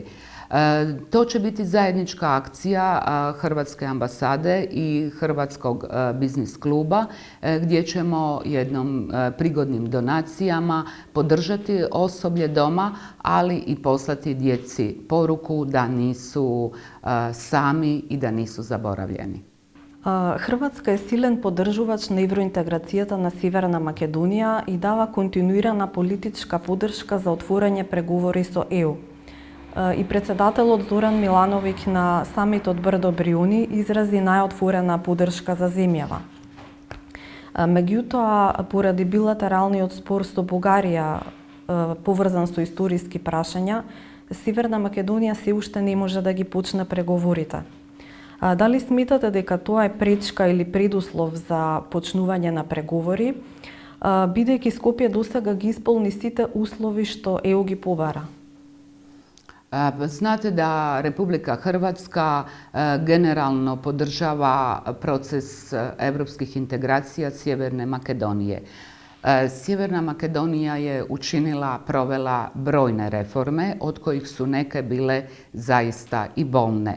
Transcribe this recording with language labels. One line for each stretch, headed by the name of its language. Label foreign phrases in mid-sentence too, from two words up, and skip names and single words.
Croatian: To će biti zajednička akcija Hrvatske ambasade i Hrvatskog biznis kluba gdje ćemo jednom prigodnim donacijama podržati osoblje doma, ali i poslati djeci poruku da nisu sami i da nisu zaboravljeni.
Macedonian: Хрватска е силен поддржувач на евроинтеграцијата на Северна Македонија и дава континуирана политичка поддршка за отворање преговори со ЕУ. И председателот Зоран Милановиќ на самитот Брдо Бриуни изрази најотворена поддршка за земјава. Меѓутоа, поради билатералниот спор со Бугарија, поврзан со историски прашања, Северна Македонија се уште не може да ги почне преговорите. Дали сметате дека тоа е пречка или предуслов за почнување на преговори, бидејќи Скопје досега ги исполни сите услови што ЕУ ги побара?
Croatian: Znate da Republika Hrvatska generalno podržava proces evropskih integracija Sjeverne Makedonije. Sjeverna Makedonija je provela brojne reforme, od kojih su neke bile zaista i bolne.